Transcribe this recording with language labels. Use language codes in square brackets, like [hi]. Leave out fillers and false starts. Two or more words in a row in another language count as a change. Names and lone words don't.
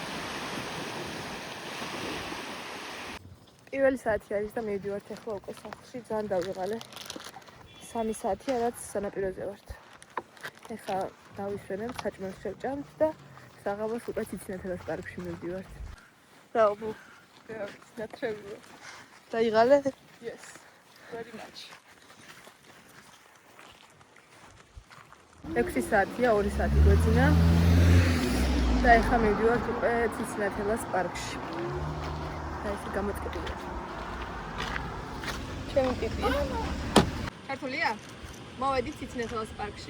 [ka] პირველი საათი არის და მივდივართ ახლა უკვე სახლში, ძალიან დავიღალე. 3 საათია რაც სანაპიროზე ვართ. ეხლა დავისვენებ, საჭმელს შევჭამთ და საღამოს უკვე ციცინათელას პარკში მივდივართ. [en] Bravo. Yeah, that's true. დაიღალე? Yes. Very much. [ka] 6 საათია, 2 საათი გვეძინა. და ეხლა მივდივართ უკვე ციცინათელას პარკში. და ესე გამოწყობილია. ჩემი ტიპია. ქართულია? მოვედით ციცინათელას პარკში.